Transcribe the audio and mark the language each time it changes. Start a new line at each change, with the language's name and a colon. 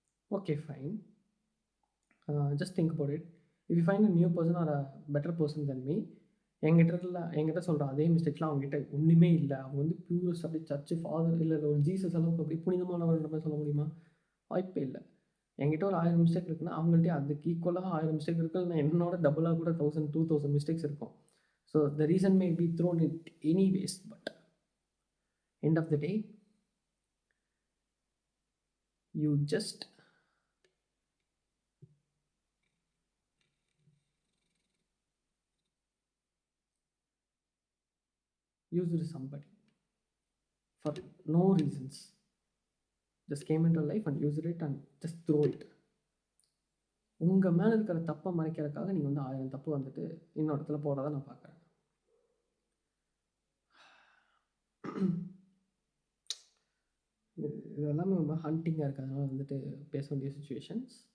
English: Okay fine, just think about it. If you find a new person or a better person than me,
Tamil: என்கிட்ட சொல்கிற அதே மிஸ்டேக்ஸ்லாம் அவங்ககிட்ட ஒன்றுமே இல்லை. அவங்க வந்து பியூரஸ் அப்படி சர்ச்சு ஃபாதர் இல்லை ஒரு ஜீசஸ் அளவுக்கு அப்படி புனிதமானவர்ன்ற மாதிரி சொல்ல முடியுமா? வாய்ப்பே இல்லை. என்கிட்ட ஒரு 1000 மிஸ்டேக் இருக்குன்னா அவங்கள்ட்ட அதுக்கு ஈக்குவலாக 1000 மிஸ்டேக் இருக்குது. நான் என்னோட டபுளாக கூட 1000 2000 மிஸ்டேக்ஸ் இருக்கும். So the reason may be thrown it anyways.
English: But end of the day, you just used somebody for no reasons, just came into life and used it and just throw it.
Tamil: உங்கள் மேலே இருக்கிற தப்பை மறைக்கிறதுக்காக நீங்கள் வந்து 1000 தப்பு வந்துட்டு இன்னொரு இடத்துல போடுறத நான் பார்க்குறேன். இது எல்லாமே ரொம்ப ஹண்டிங்காக இருக்கிறதுனால வந்துட்டு பேச வேண்டிய சுச்சுவேஷன்ஸ்.